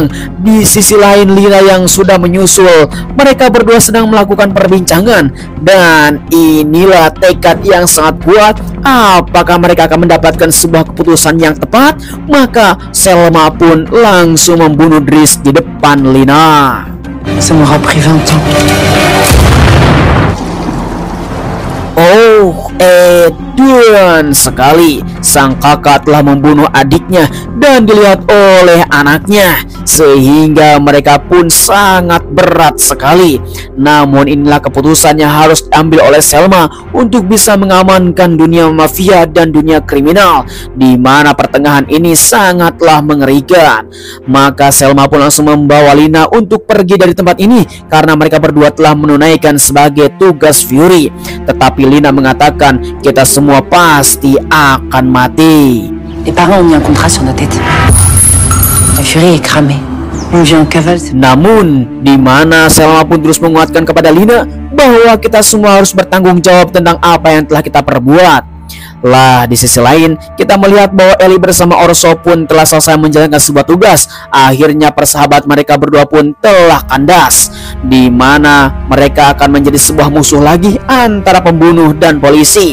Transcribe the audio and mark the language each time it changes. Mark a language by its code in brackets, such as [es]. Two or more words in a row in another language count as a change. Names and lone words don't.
[id] Di sisi lain, Lina yang sudah menyusul, mereka berdua sedang melakukan perbincangan. Dan inilah tekad yang sangat kuat. Apakah mereka akan mendapatkan sebuah keputusan yang tepat? Maka Selma pun langsung membunuh Dres di depan Lina. [fr] Ça m'aura pris 20 ans. [id] Dan sekali sang kakak telah membunuh adiknya dan dilihat oleh anaknya, sehingga mereka pun sangat berat sekali. Namun inilah keputusan yang harus diambil oleh Selma untuk bisa mengamankan dunia mafia dan dunia kriminal, di mana pertengahan ini sangatlah mengerikan. Maka Selma pun langsung membawa Lina untuk pergi dari tempat ini karena mereka berdua telah menunaikan sebagai tugas Fury. Tetapi Lina mengatakan kita semua pasti akan mati. [fr] Les parents ont mis un contrat sur nos têtes. La Fury est cramée. On vient en cavale. [id] Namun, di mana Selma pun terus menguatkan kepada Lina bahwa kita semua harus bertanggung jawab tentang apa yang telah kita perbuat. Lah, di sisi lain, kita melihat bahwa Ellie bersama Orso pun telah selesai menjalankan sebuah tugas. Akhirnya persahabat mereka berdua pun telah kandas, di mana mereka akan menjadi sebuah musuh lagi antara pembunuh dan polisi.